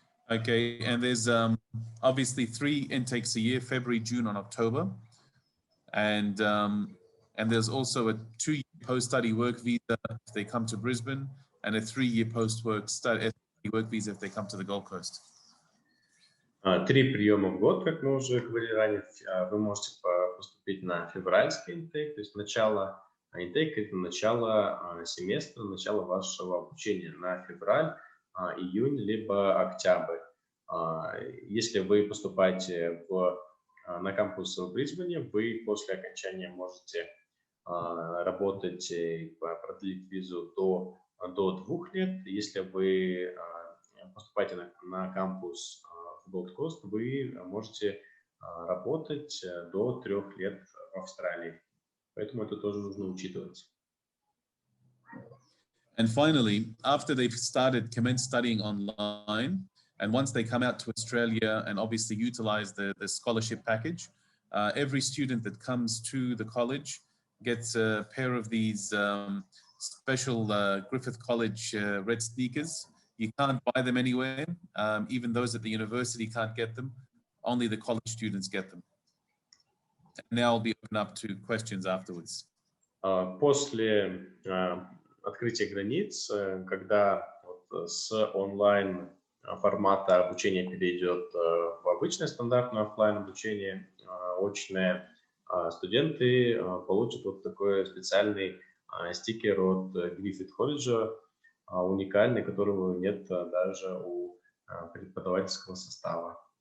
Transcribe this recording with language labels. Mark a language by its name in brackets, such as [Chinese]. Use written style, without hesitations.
[English] Okay, and there's obviously 3 intakes a year: February, June, and October, and there's also a 2-year post-study work visa if they come to Brisbane, and a 3-year post-work study work visa if they come to the Gold Coast. [Russian] 3 приема в год, как мы уже говорили ранее. Вы можете поступить на февральский интейк, то есть начало интейка – это начало семестра, начало вашего обучения на февраль, июнь, либо октябрь. Если вы поступаете на кампус в Брисбене, вы после окончания можете работать и продлить визу до 2 лет. Если вы поступаете на кампус в Gold Coast, вы можете работать до 3 лет в Австралии. Поэтому это тоже нужно учитывать. [English] And finally, after they've commenced studying online, and once they come out to Australia and obviously utilize the scholarship package, every student that comes to the college gets a pair of these special Griffith College red sneakers. You can't buy them anywhere. Even those at the university can't get them. Only the college students get them. And now I'll be open up to questions afterwards. [Russian] После открытия границ, когда с онлайн формата обучения перейдет в обычное стандартное офлайн обучение, очное, студенты получат вот такой специальный стикер от Griffith колледжа, уникальный, которого нет даже у преподавательского состава.